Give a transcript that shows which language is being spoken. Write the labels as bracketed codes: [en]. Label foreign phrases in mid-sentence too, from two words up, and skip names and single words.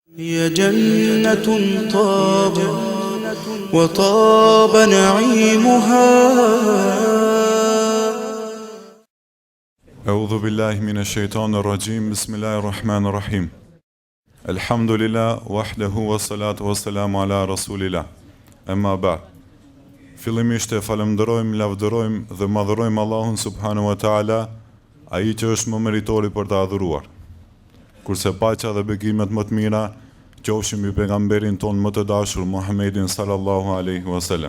[ar] هي جنة طاب وطاب نعيمها. أعوذ بالله من الشيطان الرجيم. بسم الله الرحمن الرحيم. الحمد لله وحده والصلاة والسلام على رسول الله. أما بعد. [sq] Fillimisht e falenderojmë, lavdërojmë dhe madhërojmë Allahun [ar] سبحانه وتعالى, [sq] ai që është më meritori për të adhuruar. Kurse paqja dhe bekimet më të mira qofshin mbi pejgamberin ton më të dashur Muhammedin [ar] صلى الله عليه وسلم.